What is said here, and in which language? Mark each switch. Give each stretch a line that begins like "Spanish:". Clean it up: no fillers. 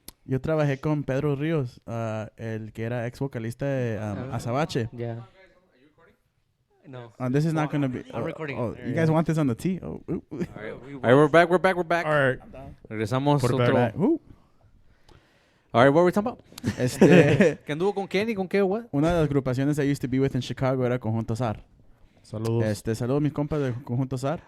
Spanish: Yo trabajé con Pedro Ríos, el que era ex vocalista de Azabache.
English: Yeah. No. This is not going to be... I'm recording Oh, it. you guys want this on the T? Oh, ooh. All right, we're back. We're back. All right.
Spanish: Regresamos.
English: Put it
Spanish: Otro.
English: back. Ooh. All right, what were we talking about?
Spanish: Este, ¿Que anduvo con quién y con qué?
English: What?
Spanish: una de las agrupaciones
English: I used to be with in Chicago era Conjunto Sar.
Spanish: Saludos. Saludos mis compas de Conjunto Sar.